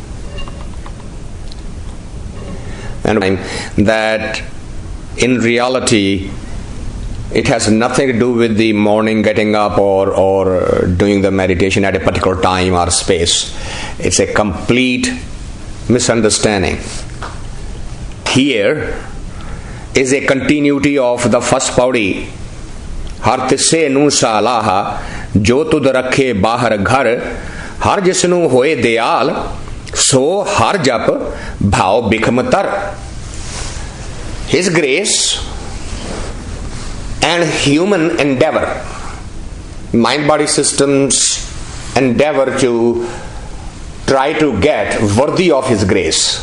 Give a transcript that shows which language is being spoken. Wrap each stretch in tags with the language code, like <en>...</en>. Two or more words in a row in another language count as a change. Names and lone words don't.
<en>And that in reality it has nothing to do with the morning getting up or doing the meditation at a particular time or space. It's a complete misunderstanding. Here is a continuity of the first paudi.</en> <pa>ਹਰਿ ਤਿਸੁ ਨੂੰ ਸਾਲਾਹਾ ਜੋ ਤੁਧੁ ਰਖੈ ਬਾਹਰਿ ਘਰਿ ਹਰਿ ਜਿਸਨੂੰ ਹੋਇ ਦਇਆਲੁ ਸੋ ਹਰਿ ਜਪਿ ਭਉ ਬਿਖਮੁ ਤਰਿ.</pa> <en>His grace and human endeavor, mind-body systems endeavor to try to get worthy of his grace.</en>